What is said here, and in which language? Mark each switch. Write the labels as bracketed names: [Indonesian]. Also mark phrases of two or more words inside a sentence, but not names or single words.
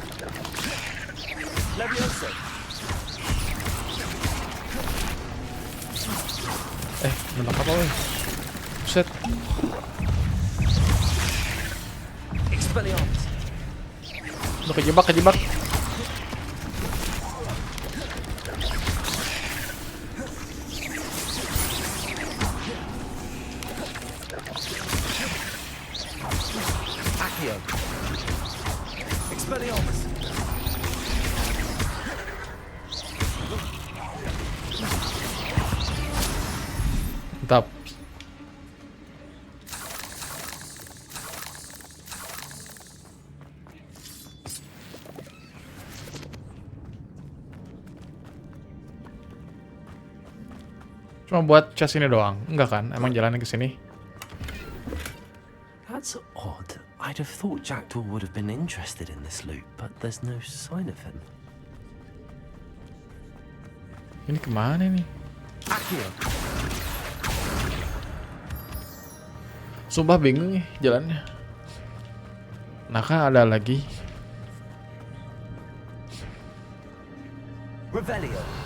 [Indonesian] Levioso. Menang apa weh? Buset. Expelliarmus. Udah kejebak. Accio. Expelliarmus. Mantap. Cuma buat chest ini doang, enggak kan? Emang jalannya ke sini? [English] That's odd. I'd have thought Jackdaw would have been interested in this loot, but there's no sign of him. [Indonesian] Ini kemana nih? Sumpah bingung nih jalannya. Nah kan ada lagi. Revelio.